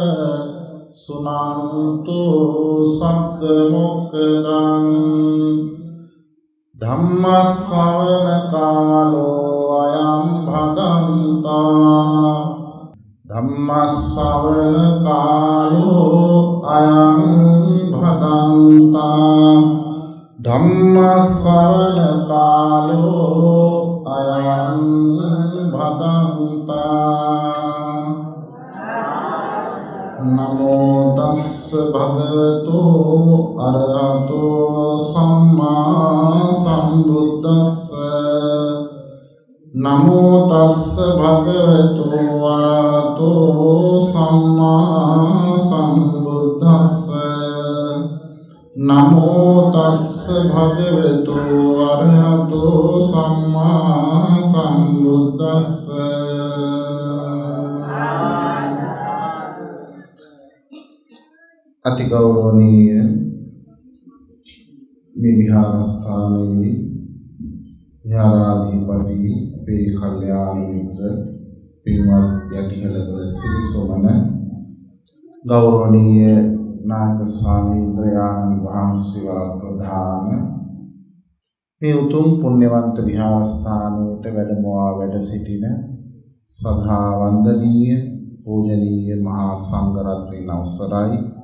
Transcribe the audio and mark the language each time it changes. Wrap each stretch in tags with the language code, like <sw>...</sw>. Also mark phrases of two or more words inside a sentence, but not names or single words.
<pi>සුනන්තු සග්ග මොක්ඛදං ධම්ම ශ්‍රවණ කාලෝ අයං භදන්තා ධම්ම ශ්‍රවණ කාලෝ අයං භදන්තා ධම්ම ශ්‍රවණ කාලෝ අයං භදන්තා නමෝ තස්ස භගවතු අරහතෝ සම්මා සම්බුද්දස්ස නමෝ තස්ස භගවතු අරහතෝ සම්මා සම්බුද්දස්ස නමෝ තස්ස භගවතු අරහතෝ සම්මා සම්බුද්දස්ස</pi> <si>අති ගෞරවනීය මේ විහාරස්ථානයේ විහාරාධිපති අපේ කල්යාණ මිත්‍ර පින්වත් යටිහෙළවල සිරිසොමන ගෞරවනීය නායක ස්වාමීන් වහන්සේ ප්‍රධාන මේ උතුම් පුණ්‍යවන්ත විහාරස්ථානයට වැඩමවා වැඩ සිටින සදා වන්දනීය පූජනීය මහා සංඝරත්නයන් අවසරයි</si>